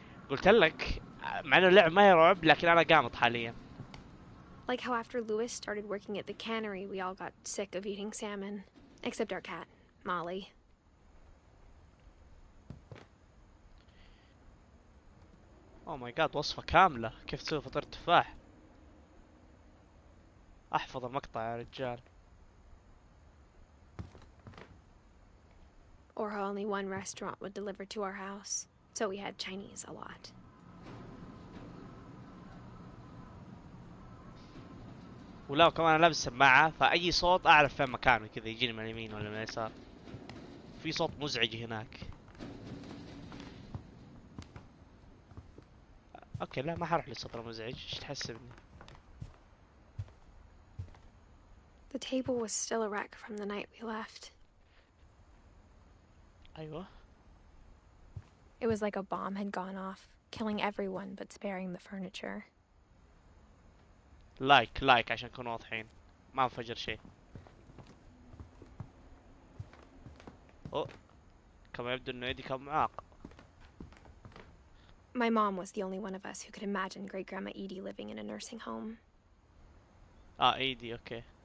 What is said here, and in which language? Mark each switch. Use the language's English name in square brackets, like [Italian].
[Arabic] قلت لك مع انه اللعبة ما هي رعب، لكن انا قامط حاليا. [English] Like how after Lewis started working at the cannery, we all got sick of eating salmon. Except our cat, Molly. Oh my god, [Arabic] وصفة كاملة كيف تسوي فطيرة تفاح. احفظ المقطع يا رجال. [English] Or how only one restaurant would deliver to our house, so we had Chinese a lot. [Arabic] ولا كمان انا لابس سماعة، فاي صوت اعرف فين مكانه، كذا يجيني من اليمين ولا من اليسار. في صوت مزعج هناك. اوكي لا ما حروح للصوت المزعج، ايش تحسبني؟ [English] The table was still a wreck from the night we left. [Arabic] ايوه. [English] It was like a bomb had gone off, killing everyone but sparing the furniture. [Arabic] لايك عشان نكون واضحين، ما انفجر شيء. اوه كما يبدو انه ايدي كان معاق. [English] My mom was the only one of us who could imagine Great-Grandma Edie living in a nursing home. [Arabic] ايدي اوكي.